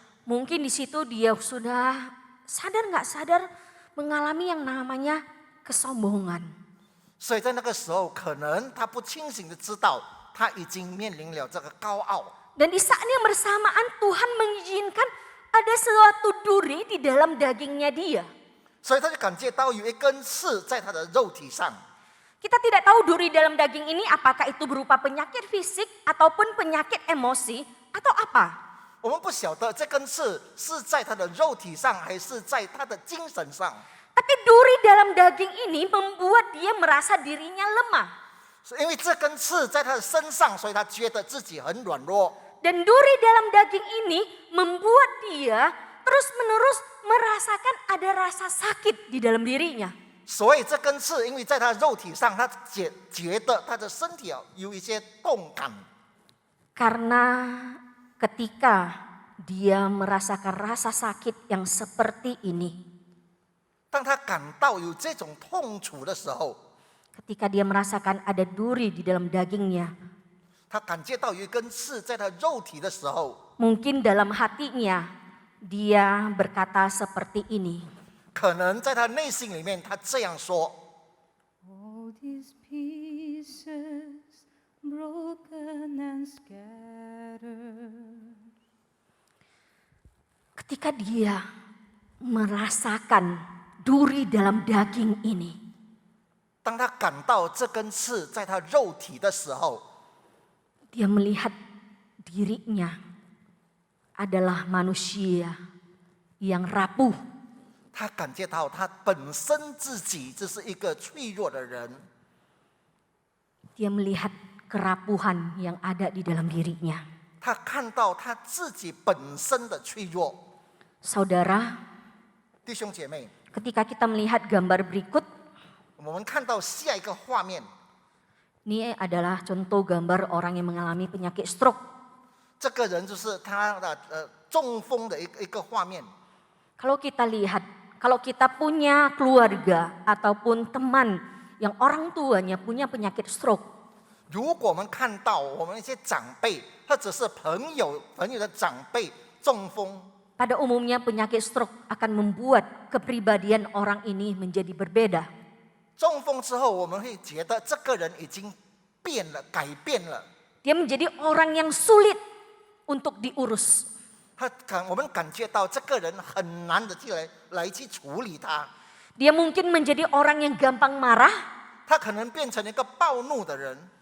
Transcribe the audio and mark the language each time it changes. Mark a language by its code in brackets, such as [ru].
[id] mungkin di situ dia sudah sadar nggak sadar mengalami yang namanya kesombongan. [zh] 所以在那个时候，可能他不清醒的知道，他已经面临了这个高傲。 [id] Dan di saat yang bersamaan Tuhan mengizinkan ada suatu duri di dalam dagingnya dia. [zh] 所以他就感觉到有一根刺在他的肉体上。 [id] Kita tidak tahu duri dalam daging ini apakah itu berupa penyakit fisik ataupun penyakit emosi atau apa. [zh] 我们不晓得这根刺是在他的肉体上，还是在他的精神上。 [id] Tapi duri dalam daging ini membuat dia merasa dirinya lemah. [zh] 因为这根刺在他的身上，所以他觉得自己很软弱。 [id] Dan duri dalam daging ini membuat dia terus-menerus merasakan ada rasa sakit di dalam dirinya. [zh] 所以这根刺，因为在他肉体上，他觉得他的身体有一些动感。 [id] Karena ketika dia merasakan rasa sakit yang seperti ini, [zh] 当他感到有这种痛楚的时候， [id] ketika dia merasakan ada duri di dalam dagingnya, [zh] 他感觉到有一根刺在他肉体的时候， [id] mungkin dalam hatinya dia berkata seperti ini. [zh] 可能在他内心里面，他这样说： [en] All these pieces broken and scattered. [id] Ketika dia merasakan duri dalam daging ini, [zh] 当他感到这根刺在他肉体的时候， [id] dia melihat dirinya adalah manusia yang rapuh. [zh] 他感觉到他本身自己就是一个脆弱的人。 [id] Dia melihat kerapuhan yang ada di dalam dirinya. [zh] 他看到他自己本身的脆弱。 [id] Saudara, [zh] 弟兄姐妹， [id] ketika kita melihat gambar berikut, [zh] 我们看到下一个画面， [id] ini adalah contoh gambar orang yang mengalami penyakit stroke. [zh] 这个人就是他的中风的一个画面。 [id] Kalau kita lihat, kalau kita punya keluarga ataupun teman yang orang tuanya punya penyakit stroke, [zh] 如果我们看到我们一些长辈或者是朋友的长辈中风， [id] pada umumnya penyakit stroke akan membuat kepribadian orang ini menjadi berbeda. [zh] 中风之后我们会觉得这个人已经变了，改变了。 [id] Dia menjadi orang yang sulit untuk diurus. [zh] 我们感觉到这个人很难的来去处理他。 [id] Dia mungkin menjadi orang yang gampang marah, [zh] 他可能变成一个暴怒的人，